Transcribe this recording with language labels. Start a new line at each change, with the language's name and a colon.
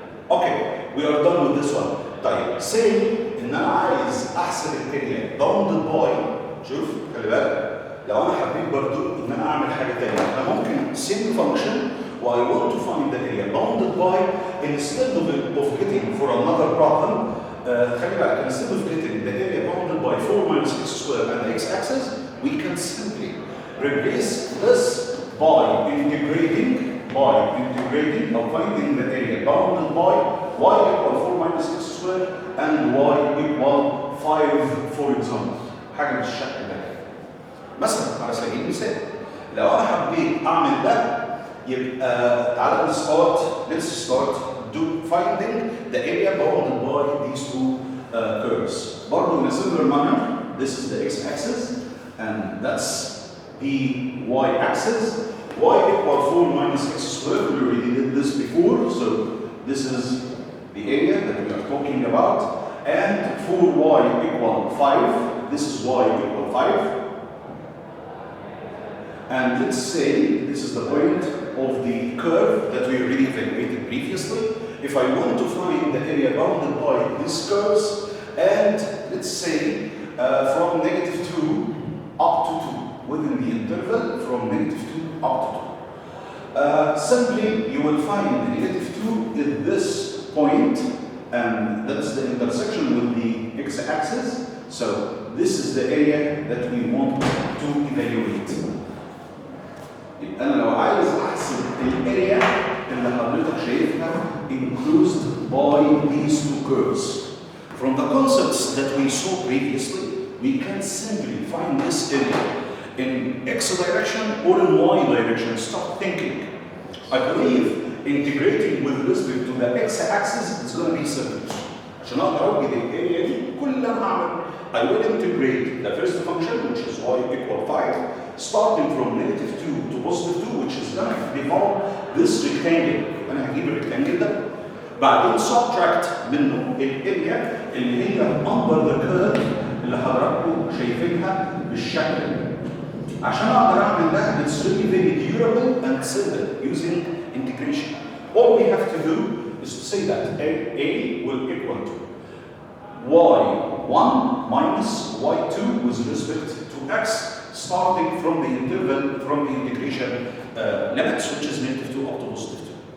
English: Okay, we are done with this one.
Arabic: طيب say ان انا عايز احسب الاريا bounded by.
English: شوف خلي بالك لو انا حبيت برضو ان انا اعمل حاجه ثانيه انا ممكن same function و I want to find the area bounded by instead of getting for another problem. خلي بالك instead of getting the area bounded by 4 minus x squared and the x-axis we can simply replace this by integrating or finding the area bounded by y equal 4 minus x squared and y equal 5 for example.
Arabic: حاجة بالشكل ده. مثلا على سبيل المثال لو أنا حبيت أعمل ده يبقى تعالى let's start finding the area bounded by these 2 curves.
English: برضه in a similar manner, this is the x-axis and that's the y-axis. Y equal 4 minus x squared. We already did this before, so this is the area that we are talking about. And for y equal 5, this is y equal 5. And let's say this is the point of the curve that we already evaluated previously. If I want to find the area bounded by these curves, and let's say from negative 2 up to 2, within the interval from negative 2 up to 2. Simply, you will find the negative 2 at this point, and that's the intersection with the x-axis. So this is the area that we want to evaluate.
Arabic: أنا لو عايز أحسب الاريا اللي حضرتك شايفها enclosed by these 2 curves.
English: From the concepts that we saw previously, we can simply find this area in x direction or in y direction. Stop thinking. I believe integrating with respect to the x-axis is going to be simple. عشان اقدر اوجد الاريا دي كل اللي انا I will integrate the first function, which is y equal 5, starting from negative 2 to positive 2, which is going to develop this rectangle.
Arabic: أنا هجيب الريكتانجل ده. بعدين subtract منه الاريا اللي هي under the curve اللي حضراتكم شايفينها بالشكل ده.
English: عشان اقدر اعمل ده it's really very durable and simple using integration. All we have to do is to say that a will equal to y1 minus y2 with respect to x, starting from the interval from the integration limits, which is negative 2 up to positive 2.